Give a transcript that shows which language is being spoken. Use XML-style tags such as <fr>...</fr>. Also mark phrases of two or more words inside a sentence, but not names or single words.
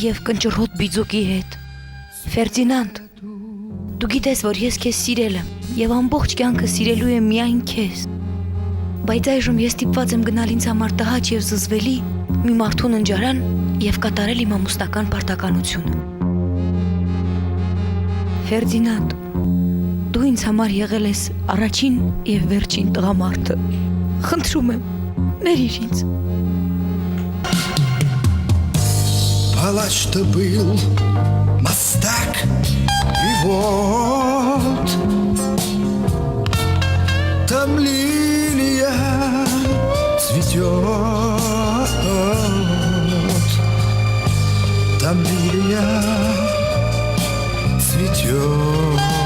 <hy>եւ կնճռոտ բիձուկի հետ։ Ֆերդինանդ, դու գիտես, որ ես քեզ սիրել եմ եւ ամբողջ կյանքը սիրելու եմ միայն քեզ։ Բայց այժմ ես ստիպված եմ գնալ ինձ համար տհաճ եւ զզվելի մի մարդու ննջարան եւ կատարել իմ ամուսնական պարտականությունը։ Ֆերդինանդ, դու ինձ համար եղել ես առաջին եւ վերջին տղամարդը։ Խնդրում եմ, ներիր ինձ։</hy> <ru>Палач-то был мастак, и вот там лилия цветет, там лилия цветет.</ru>